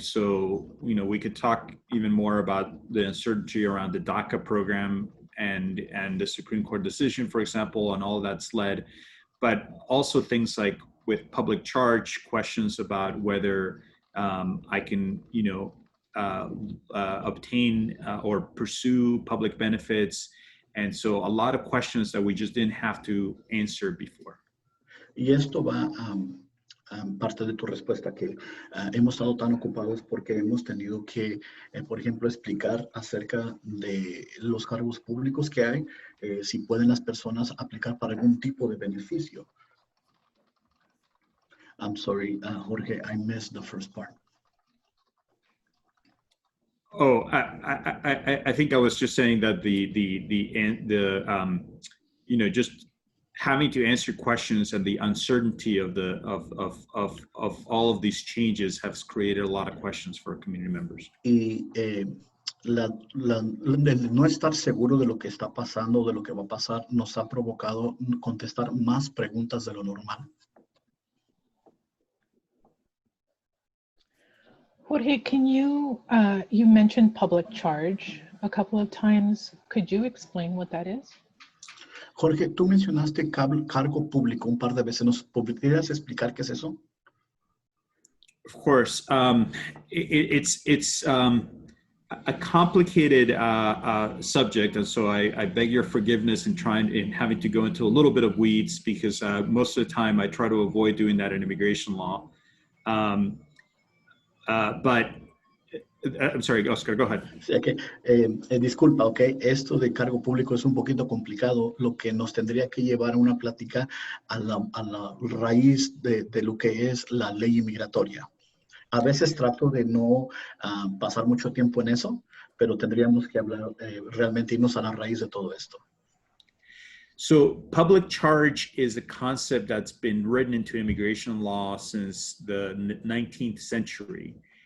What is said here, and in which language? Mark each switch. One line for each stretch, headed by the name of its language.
English: So, we could talk even more about the uncertainty around the DACA program and the Supreme Court decision, for example, and all that's led, but also things like with public charge, questions about whether I can, obtain or pursue public benefits. And so a lot of questions that we just didn't have to answer before.
Spanish: Y esto va parte de tu respuesta, que hemos estado tan ocupados porque hemos tenido que, por ejemplo, explicar acerca de los cargos públicos que hay, si pueden las personas aplicar para algún tipo de beneficio.
English: I'm sorry, Jorge, I missed the first part. Oh, I think I was just saying that just having to answer questions and the uncertainty of all of these changes has created a lot of questions for community members.
Spanish: Y el no estar seguro de lo que está pasando, de lo que va a pasar, nos ha provocado contestar más preguntas de lo normal.
English: Jorge, can you mentioned public charge a couple of times. Could you explain what that is?
Spanish: Jorge, tú mencionaste cargo público un par de veces. ¿Nos podrías explicar qué es eso?
English: Of course. It's a complicated subject, and so I beg your forgiveness in having to go into a little bit of weeds, because most of the time I try to avoid doing that in immigration law. But I'm sorry, Oscar, go ahead.
Spanish: O sea que, disculpa, ok, esto de cargo público es un poquito complicado, lo que nos tendría que llevar a una plática a la raíz de lo que es la ley inmigratoria. A veces trato de no pasar mucho tiempo en eso, pero tendríamos que hablar, realmente irnos a la raíz de todo esto.
English: So public charge is a concept that's been written into immigration law since the 19th century.